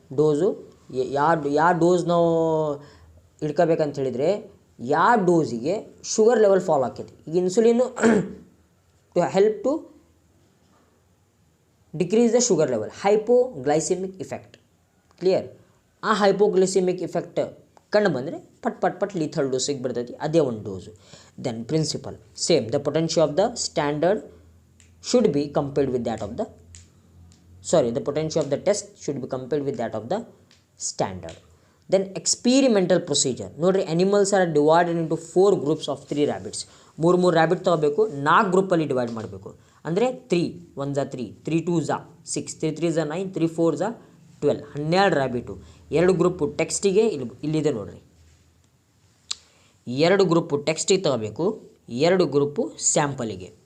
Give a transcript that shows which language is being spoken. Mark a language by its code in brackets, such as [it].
[kn] Dose ಯಾವ dose ನಾವು ಇಡ್ಕೋಬೇಕಂತ ಹೇಳಿದರೆ ಯಾವ ಡೋಸಿಗೆ ಶುಗರ್ ಲೆವೆಲ್ ಫಾಲ್ ಆಕೈತಿ. [en] ಈಗ ಇನ್ಸುಲಿನ್ನು to help to decrease the sugar level, hypoglycaemic effect. Clear. [kn] ಆ ಹೈಪೋಗ್ಲೈಸಿಮಿಕ್ ಇಫೆಕ್ಟ್ ಕಂಡು ಬಂದರೆ ಪಟ್ ಲೀಥಲ್ ಡೋಸಿಗೆ ಬರ್ತೈತಿ, ಅದೇ ಒಂದು dose. [en] Then principle same. The potential of the standard should be compared with that of the the potential of the test should be compared with that of the standard. Then experimental procedure. ನೋಡ್ರಿ, animals are divided into 4 groups of 3 rabbits. [kn] 3 rabbit ತೊಗೋಬೇಕು, 4 ಗ್ರೂಪಲ್ಲಿ divide ಮಾಡಬೇಕು. ಅಂದರೆ 3 1 3, 3 2 6, 3 3 9, 3 4 12, 12 ರ್ಯಾಬಿಟು. 2 group ಟೆಕ್ಸ್ಟಿಗೆ ಇಲ್ಲಿದೆ ನೋಡ್ರಿ. 2 group ಟೆಕ್ಸ್ಟಿಗೆ ತೊಗೋಬೇಕು, 2 group ಸ್ಯಾಂಪಲಿಗೆ.